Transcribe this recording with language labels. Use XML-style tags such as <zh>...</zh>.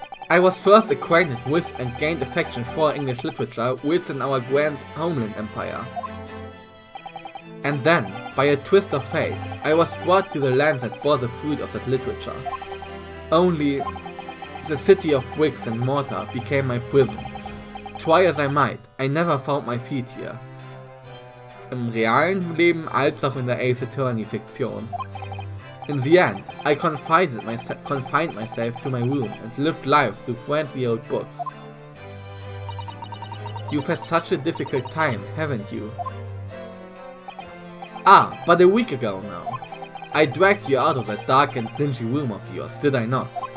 <en>I was first acquainted with and gained affection for English literature within our grand homeland empire. And then, by a twist of fate, I was brought to the land that bore the fruit of that literature. Only, the city of bricks and mortar became my prison. Try as I might, I never found my feet here.</en> <de>Im realen Leben als auch in der Ace Attorney Fiktion.</de> <en>In the end, I confined myself to my room and lived life through friendly old books. You've had such a difficult time, haven't you? Ah, but a week ago now. I dragged you out of that dark and dingy room of yours, did I not?</en>